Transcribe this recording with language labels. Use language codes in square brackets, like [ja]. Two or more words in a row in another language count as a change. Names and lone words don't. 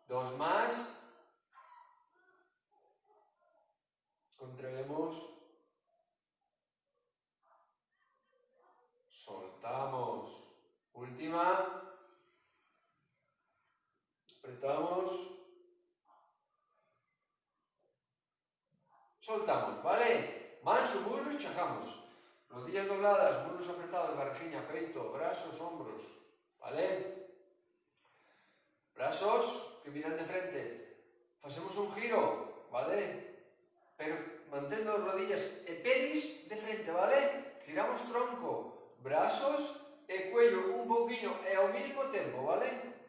[es] 2 más, contraemos, soltamos, última, apretamos, soltamos, ¿vale? Manso, muslos, chajamos. Rodillas dobladas, muslos apretados, [gl] barrigiña, peito, brazos, hombros, ¿vale? Brazos que miran de frente. Facemos un giro, ¿vale? Pero mantendo as rodillas e pelvis de frente, ¿vale? Giramos tronco, brazos e cuello un pouquiño e ao mismo tempo, ¿vale?